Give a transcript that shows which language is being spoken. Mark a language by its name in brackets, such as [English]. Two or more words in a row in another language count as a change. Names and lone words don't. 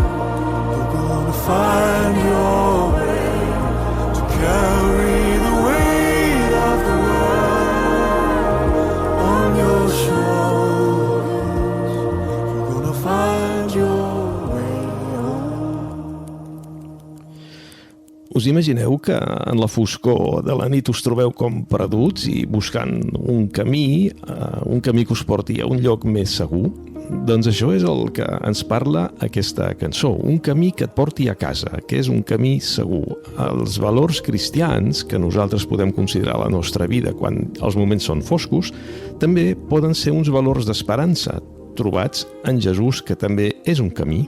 [English] You're gonna find your way to carry the weight of the world on your shoulders. You're gonna find your way home. [Catalan] Us imagineu que en la foscor de la nit us trobeu com perduts i buscant un camí que us porti a un lloc més segur? Doncs això és el que ens parla aquesta cançó, un camí que et porti a casa, que és un camí segur. Els valors cristians que nosaltres podem considerar a la nostra vida quan els moments són foscos, també poden ser uns valors d'esperança, trobats en Jesús, que també és un camí.